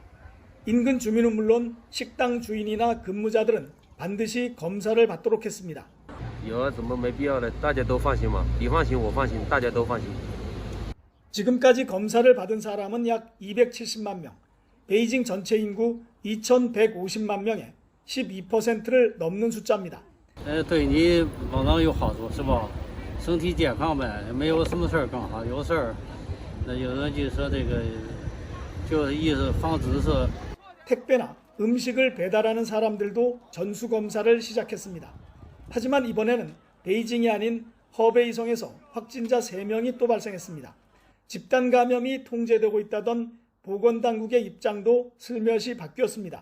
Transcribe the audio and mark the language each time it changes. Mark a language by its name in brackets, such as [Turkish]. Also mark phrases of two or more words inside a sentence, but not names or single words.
[Korean] 인근 주민은 물론 식당 주인이나 근무자들은 반드시 검사를 받도록 했습니다. 지금까지 검사를 받은 사람은 약 270만 명, 베이징 전체 인구 2,150만 명의 12%를 넘는 숫자입니다. [Chinese] 对你往往有好处是吧？身体健康呗，没有什么事儿干哈？有事儿，那有人就说这个，就是意思防止是。 [Korean] 택배나 음식을 배달하는 사람들도 전수검사를 시작했습니다. 하지만 이번에는 베이징이 아닌 허베이성에서 확진자 3명이 또 발생했습니다. 집단 감염이 통제되고 있다던 보건당국의 입장도 슬며시 바뀌었습니다.